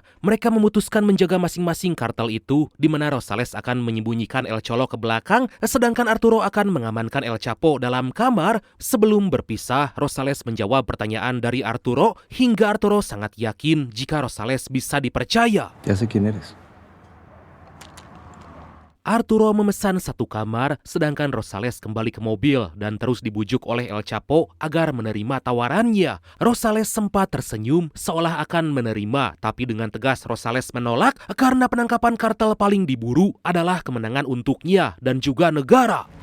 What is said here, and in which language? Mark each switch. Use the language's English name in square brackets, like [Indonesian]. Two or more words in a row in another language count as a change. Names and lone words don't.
[Indonesian] Mereka memutuskan menjaga masing-masing kartel itu, di mana Rosales akan menyembunyikan El Cholo ke belakang, sedangkan Arturo akan mengamankan El Chapo dalam kamar. Sebelum berpisah, Rosales menjawab pertanyaan dari Arturo, hingga Arturo sangat yakin jika Rosales bisa dipercaya. [Spanish] Ya sé quién eres. [Indonesian] Arturo memesan satu kamar, sedangkan Rosales kembali ke mobil dan terus dibujuk oleh El Chapo agar menerima tawarannya. Rosales sempat tersenyum seolah akan menerima, tapi dengan tegas Rosales menolak karena penangkapan kartel paling diburu adalah kemenangan untuknya dan juga negara.